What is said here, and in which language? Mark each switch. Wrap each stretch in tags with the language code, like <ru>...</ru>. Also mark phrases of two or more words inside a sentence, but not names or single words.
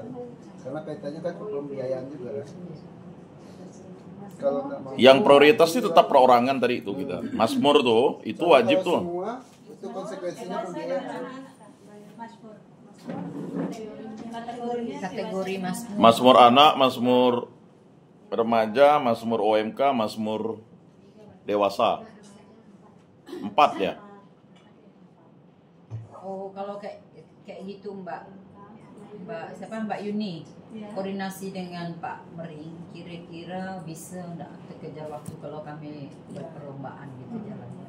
<id>Karena kaitannya kan ke pembiayaan juga kan. Kalau nggak mampu, Yang prioritas itu tetap perorangan tadi itu kita. Masmur tuh, itu kalau wajib tuh. semua itu konsekuensinya pembiayaan. Kategori Masmur. Masmur anak, Masmur remaja, Masmur OMK, Masmur dewasa. 4 ya. Oh, kalau kayak gitu Mbak Mbak Yuni, koordinasi dengan Pak Mering, kira-kira bisa enggak terkejar waktu kalau kami berperlombaan gitu jalannya.</id>